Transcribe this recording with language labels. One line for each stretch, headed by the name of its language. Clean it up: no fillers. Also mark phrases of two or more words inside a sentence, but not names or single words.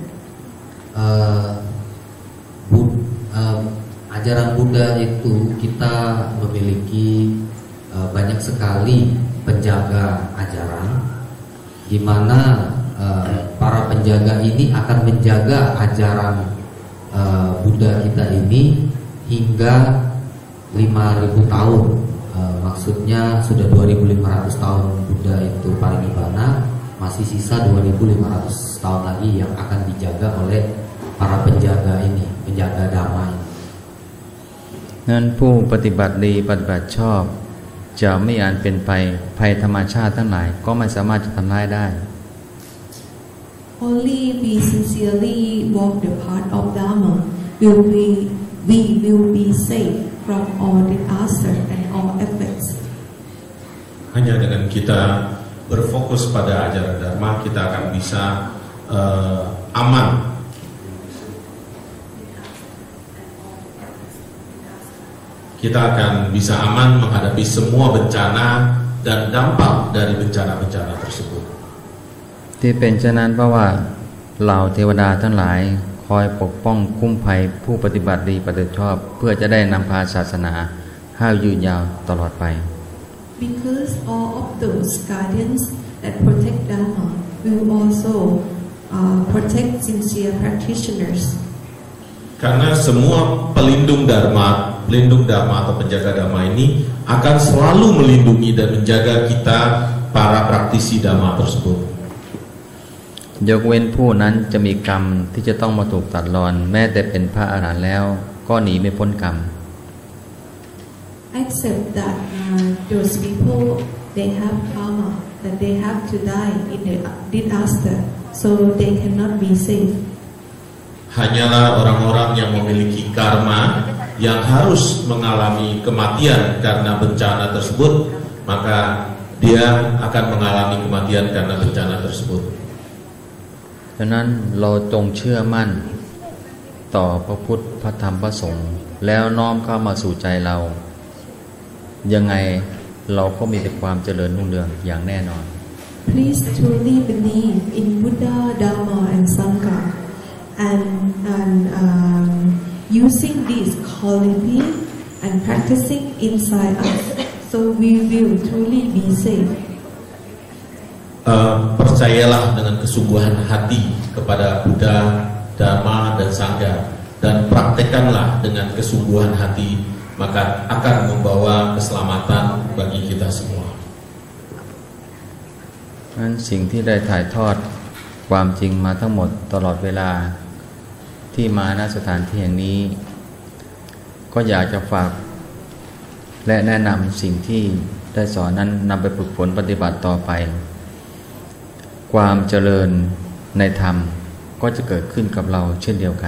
Indonesian: Ajaran Buddha itu kita memiliki banyak sekali penjaga ajaran, di mana para penjaga ini akan menjaga ajaran Buddha kita ini hingga 5.000 tahun. Maksudnya sudah 2.500 tahun Buddha itu parinibbana, masih sisa 2.500 tahun lagi yang akan dijaga oleh para penjaga ini, penjaga Dhamma ini.
Thai: นั้นผู้ปฏิบัติดีปฏิบัติชอบจะไม่อาจเป็นไปภัยธรรมชาติทั้งหลายก็ไม่สามารถจะทำลายได้
English: Only we sincerely walk the path of Dharma will we will be safe from all disaster and all effects.
Indonesian: Hanya dengan kita berfokus pada ajaran Dharma, kita akan bisa aman. Kita akan bisa aman menghadapi semua bencana dan dampak dari bencana-bencana tersebut.
Thai: ที่เป็นเช่นนั้นเพราะว่าเหล่าเทวดาทั้งหลายคอยปกป้องคุ้มภัยผู้ปฏิบัติดีปฏิบัติชอบเพื่อจะได้นำพาศาสนาให้ยืนยาวตลอดไป
English: Because all of those guardians that protect Dharma will also protect sincere practitioners.
Indonesian: Karena semua pelindung Dharma atau penjaga Dharma ini akan selalu melindungi dan menjaga kita para praktisi Dharma tersebut.
Thai: ยกเว้นผู้นั้นจะมีกรรมที่จะต้องมาถูกตัดรอนแม้แต่เป็นพระอรหันต์แล้วก็หนีไม่พ้นกรรม
English: Except that those people they have karma that they have to die in the disaster, so they cannot be saved.
Indonesian: Hanyalah orang-orang yang memiliki karma yang harus mengalami kematian karena bencana tersebut, maka dia akan mengalami kematian karena bencana tersebut.
Thai: ฉะนั้นเราจงเชื่อมั่นต่อพระพุทธพระธรรมพระสงฆ์แล้วน้อมเข้ามาสู่ใจเรายังไงเราก็มีแต่ความเจริญรุ่งเรืองอย่างแน่นอน
English: Please truly believe in Buddha, Dharma, and Sangha, and using this quality and practicing inside us, so we will truly be safe.
Indonesian: Percayalah dengan kesungguhan hati kepada Buddha, Dharma, dan Sangha, dan praktekkanlah dengan kesungguhan hati, maka akan membawa keselamatan bagi kita semua.
Thai: นั้นสิ่งที่ได้ถ่ายทอดความจริงมาทั้งหมดตลอดเวลาที่มาณสถานที่แห่งนี้ก็อยากจะฝากและแนะนำสิ่งที่ได้สอนนั้นนำไปฝึกฝนปฏิบัติต่อไปความเจริญในธรรมก็จะเกิดขึ้นกับเราเช่นเดียวกัน